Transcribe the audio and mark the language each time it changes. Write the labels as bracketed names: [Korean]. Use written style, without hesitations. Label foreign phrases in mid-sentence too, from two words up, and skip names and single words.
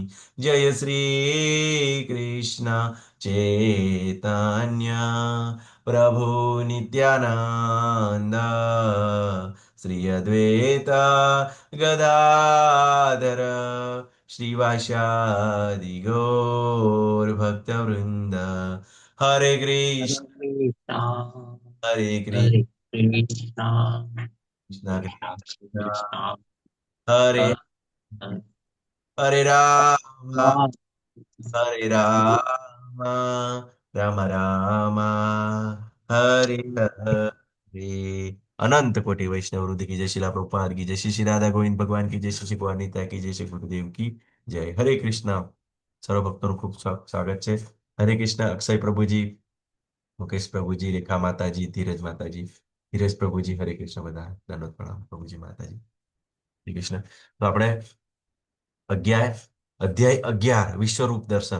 [Sanskrit] जय श्री कृष्ण चैतन्य प्रभु नित्यानंद श्री अद्वैत गदाधर श्रीवासादि गौर भक्तवृंद. हरे कृष्ण हरे હરે कृष्ण કૃષ્ણ कृष्ण कृष्ण કૃષ્ણ हरे हरे राम हरे હરે राम राम राम हरे हरे. [Hindi] अनंत कोटि वैष्णव वृंद की जय शिला प्रभुपाद की जय, श्री श्री राधा गोविंद भगवान की जय, श्री श्री नित्या की जय, श्री गुरुदेव की जय. [Sanskrit] हरे कृष्ण. [Gujarati] સર્વ ભક્તોનું ખૂબ સ્વાગત છે. [Sanskrit] હરે કૃષ્ણ. [Gujarati] અક્ષય પ્રભુજી, મુકેશ પ્રભુજી, રેખા માતાજી, ધીરજ માતાજી, ધીરજ પ્રભુજી, [Sanskrit] હરે કૃષ્ણ. [Gujarati] બધા દંડવત પ્રણામ પ્રભુજી માતાજી. [Sanskrit] હરે કૃષ્ણ. [Gujarati] તો આપણે અધ્યાય 11 વિશ્વરૂપ દર્શન.